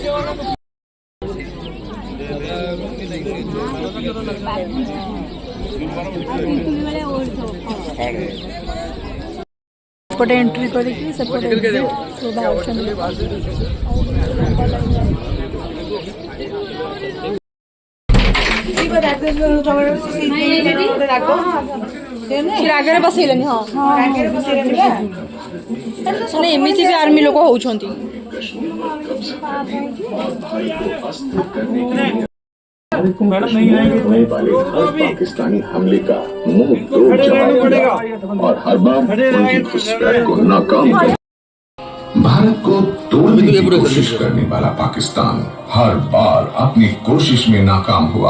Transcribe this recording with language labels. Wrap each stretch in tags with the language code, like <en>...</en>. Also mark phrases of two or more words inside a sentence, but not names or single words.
<or>ସେପଟେ ଏଣ୍ଟ୍ରି କରିକି ସେପଟେ exit ସବୁ ବାହାରୁଛନ୍ତି। ରାଗରେ ବସେଇଲେନି ହଁ ମାନେ ଏମିତି ବି ଆର୍ମି ଲୋକ ହଉଛନ୍ତି।</or> <hi>होने वाले हर पाकिस्तानी हमले का मुंह तोड़ जवाब दिया और हर बार उनकी घुसपैठ को नाकाम किया। भारत को तोड़ने की कोशिश करने वाला पाकिस्तान हर बार अपनी कोशिश में नाकाम हुआ।</hi>